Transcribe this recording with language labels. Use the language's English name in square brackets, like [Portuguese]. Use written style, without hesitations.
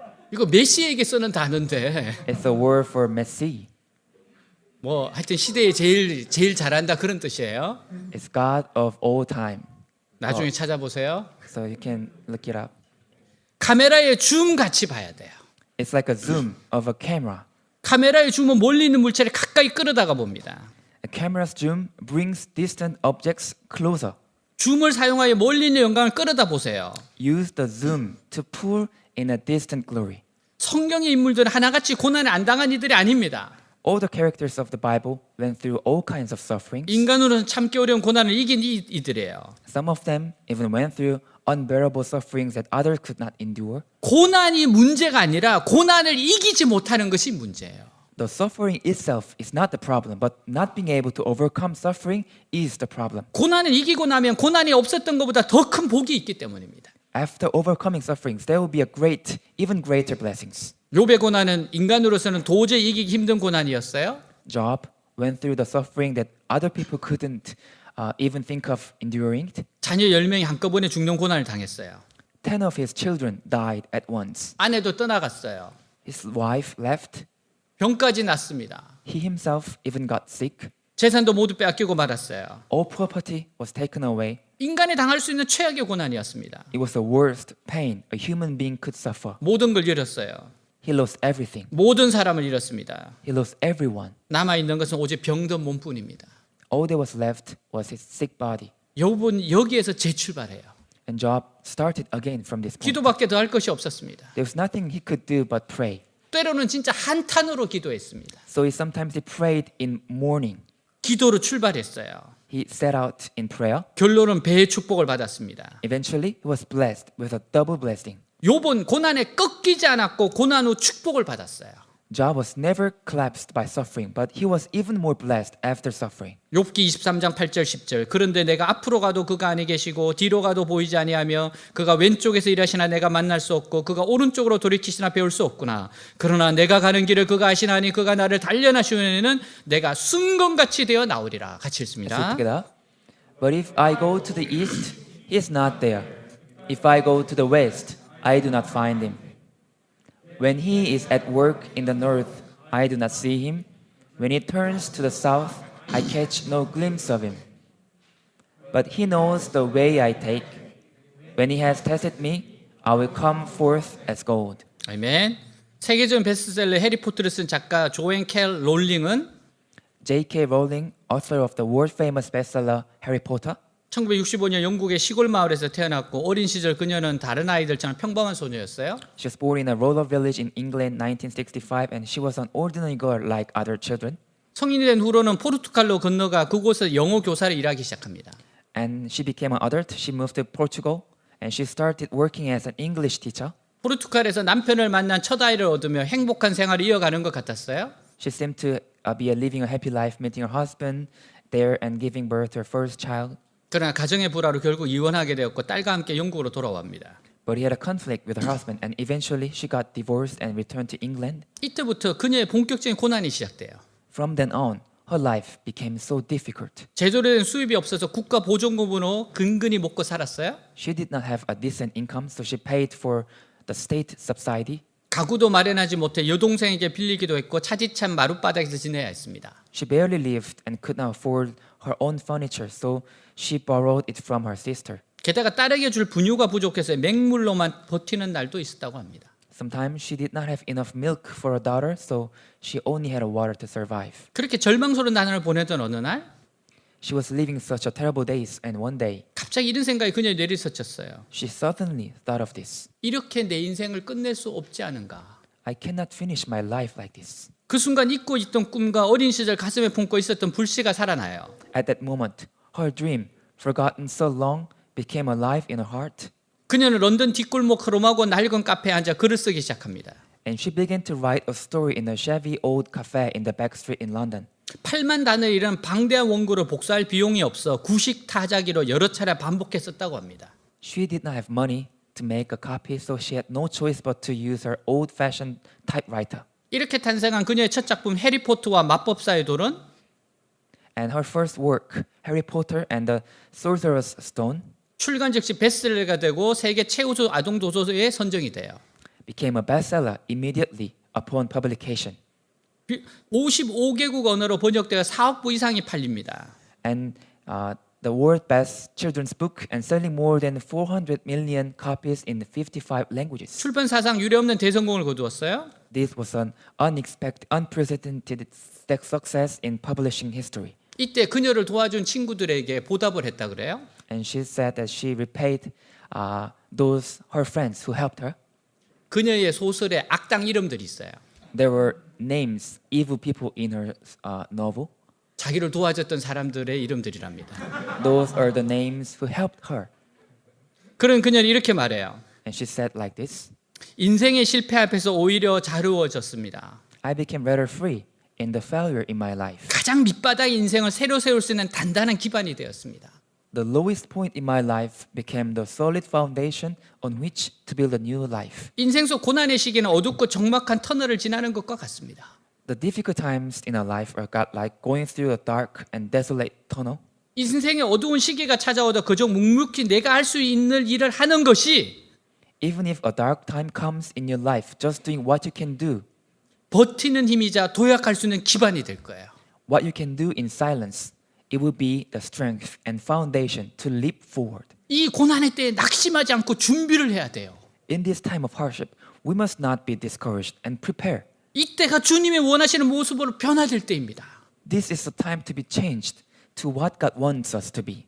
[Korean] 이거 메시에게 쓰는 단어인데 [English] It's a word for messy. [Korean] 뭐 하여튼 시대에 제일 잘한다 그런 뜻이에요. [English] It's God of all time. [Korean] 나중에 찾아보세요. [English] So you can look it up. [Korean] 카메라의 줌 같이 봐야 돼요. [English] It's like a zoom of a camera. [Korean] 카메라의 줌은 멀리 있는 물체를 가까이 끌어다가 봅니다. [English] A camera's zoom brings distant objects closer. [Korean] 줌을 사용하여 멀리 있는 영광을 끌어다 보세요. [English] Use the zoom to pull in a distant glory. [Korean] 성경의 인물들은 하나같이 고난을 안 당한 이들이 아닙니다. [English] All the characters of the Bible went through all kinds of sufferings. [Korean] 인간으로는 참기 어려운 고난을 이긴 이들이에요. [English] Some of them even went through unbearable sufferings that others could not endure. [Korean] 고난이 문제가 아니라 고난을 이기지 못하는 것이 문제예요. [English] The suffering itself is not the problem, but not being able to overcome suffering is the problem. [Korean] 고난을 이기고 나면 고난이 없었던 것보다 더 큰 복이 있기 때문입니다. [English] After overcoming sufferings, there will be a great, even greater blessings. [Korean] 욥의 고난은 인간으로서는 도저히 이기기 힘든 고난이었어요. [English] Job went through the suffering that other people couldn't even think of enduring. [Korean] 자녀 10명이 한꺼번에 죽는 고난을 당했어요. [English] 10 of his children died at once. [Korean] 아내도 떠나갔어요. [English] His wife left. [Korean] 병까지 났습니다. [English] He himself even got sick. [Korean] 재산도 모두 빼앗기고 말았어요. [English] All property was taken away. [Korean] 인간이 당할 수 있는 최악의 고난이었습니다. [English] It was the worst pain a human being could suffer. [Korean] 모든 걸 잃었어요. [English] He lost everything. [Korean] 모든 사람을 잃었습니다. [English] He lost everyone. [Korean] 남아있는 것은 오직 병든 몸뿐입니다. [English] All that was left was his sick body. [Korean] 욥은 여기에서 재출발해요. [English] And Job started again from this point. [Korean] 기도밖에 더 할 것이 없었습니다. [English] There was nothing he could do but pray. [Korean] 때로는 진짜 한탄으로 기도했습니다. [English] So sometimes he prayed in mourning. [Korean] 기도로 출발했어요. [English] He set out in prayer. [Korean] 결론은 배의 축복을 받았습니다. [English] Eventually, he was blessed with a double blessing. [Korean] 욥은 고난에 꺾이지 않았고 고난 후 축복을 받았어요. [English] Job was never collapsed by suffering, but he was even more blessed after suffering. [Korean] 욥기 23장 8절 10절. 그런데 내가 앞으로 가도 그가 아니 계시고 뒤로 가도 보이지 아니하며 그가 왼쪽에서 일하시나 내가 만날 수 없고 그가 오른쪽으로 돌이키시나 배울 수 없구나. 그러나 내가 가는 길을 그가 아시나니 그가 나를 단련하시면은 내가 순금같이 되어 나오리라. 같이 [English] Let's read [Korean] 읽습니다. [English] together. But if I go to the east, he is not there. If I go to the west, I do not find him. When he is at work in the north, I do not see him. When he turns to the south, I catch no glimpse of him. But he knows the way I take. When he has tested me, I will come forth as gold. [Korean] 아멘. 세계적인 베스트셀러 해리포터를 쓴 작가 조앤 캘 롤링은 [English] J.K. Rowling, author of the world-famous bestseller Harry Potter, [Korean] 1965년 영국의 시골 마을에서 태어났고 어린 시절 그녀는 다른 아이들처럼 평범한 소녀였어요. [English] she was born in a rural village in England 1965 and she was an ordinary girl like other children. [Korean] 성인이 된 후로는 포르투갈로 건너가 그곳에서 영어 교사를 일하기 시작합니다. [English] And she became an adult. She moved to Portugal and she started working as an English teacher. [Korean] 포르투갈에서 남편을 만난 첫 아이를 얻으며 행복한 생활을 이어가는 것 같았어요. [English] She seemed to be living a happy life, meeting her husband there and giving birth to her first child. [Korean] 그러나 가정의 불화로 결국 이혼하게 되었고 딸과 함께 영국으로 돌아옵니다. [English] But he had a conflict with her husband and eventually she got divorced and returned to England. [Korean] 이때부터 그녀의 본격적인 고난이 시작돼요. [English] From then on, her life became so difficult. [Korean] 제대로 된 수입이 없어서 국가 보조금으로 근근히 먹고 살았어요. [English] She did not have a decent income, so she paid for the state subsidy. [Korean] 가구도 마련하지 못해 여동생에게 빌리기도 했고 차디찬 마룻바닥에서 지내야 했습니다. [English] She barely lived and could not afford her own furniture, so she borrowed it from her sister. [Korean] 게다가 딸에게 줄 분유가 부족해서 맹물로만 버티는 날도 있었다고 합니다. [English] Sometimes she did not have enough milk for her daughter, so she only had water to survive. [Korean] 그렇게 절망스러운 나날을 보내던 어느 날 [English] She was living such a terrible days, and one day [Korean] 갑자기 이런 생각이 그녀의 뇌를 스쳤어요. [English] she suddenly thought of this. [Korean] 이렇게 내 인생을 끝낼 수 없지 않은가. [English] I cannot finish my life like this. [Korean] 그 순간 잊고 있던 꿈과 어린 시절 가슴에 품고 있었던 불씨가 살아나요. [English] At that moment, her dream, forgotten so long, became alive in her heart, [Korean] 그녀는 런던 뒷골목 흐름하고 낡은 카페에 앉아 글을 쓰기 시작합니다. [English] and she began to write a story in a shabby old cafe in the back street in London. [Korean] 8만 단을 이런 방대한 원고를 복사할 비용이 없어 구식 타자기로 여러 차례 반복했었다고 합니다. [English] She did not have money to make a copy, so she had no choice but to use her old-fashioned typewriter. [Korean] 이렇게 탄생한 그녀의 첫 작품 해리포터와 마법사의 돌은 [English] And her first work, Harry Potter and the Sorcerer's Stone, [Korean] 출간 즉시 베스트셀러가 되고 세계 최우수 아동 도서에 선정이 돼요. [English] became a bestseller immediately upon publication. [Korean] 55개국 언어로 번역되어 4억 부 이상이 팔립니다. [English] And the world best children's book and selling more than 400 million copies in 55 languages. [Korean] 출판 사상 유례없는 대성공을 거두었어요. [English] This was an unexpected, unprecedented success in publishing history. [Korean] 이때 그녀를 도와준 친구들에게 보답을 했다 그래요. [English] And she said that she repaid those her friends who helped her. [Korean] 그녀의 소설에 악당 이름들이 있어요. [English] There were names, evil people in her novel. [Korean] 자기를 도와줬던 사람들의 이름들이랍니다. [English] Those are the names who helped her. [Korean] 그런 그녀는 이렇게 말해요. [English] And she said like this, [Korean] 인생의 실패 앞에서 오히려 자유워졌습니다. [English] I became rather free in the failure in my life. [Korean] 가장 밑바닥의 인생을 새로 세울 수 있는 단단한 기반이 되었습니다. [English] The lowest point in my life became the solid foundation on which to build a new life. [Korean] 인생 속 고난의 시기는 어둡고 적막한 터널을 지나는 것과 같습니다. [English] The difficult times in our life are like going through a dark and desolate tunnel. [Korean] 인생의 어두운 시기가 찾아오도 그저 묵묵히 내가 할 수 있는 일을 하는 것이 [English] Even if a dark time comes in your life, just doing what you can do, [Korean] 버티는 힘이자 도약할 수 있는 기반이 될 거예요. [English] what you can do in silence, it will be the strength and foundation to leap forward. [Korean] 이 고난의 때에 낙심하지 않고 준비를 해야 돼요. [English] In this time of hardship, we must not be discouraged and prepare. [Korean] 이때가 주님이 원하시는 모습으로 변화될 때입니다. [English] This is the time to be changed to what God wants us to be.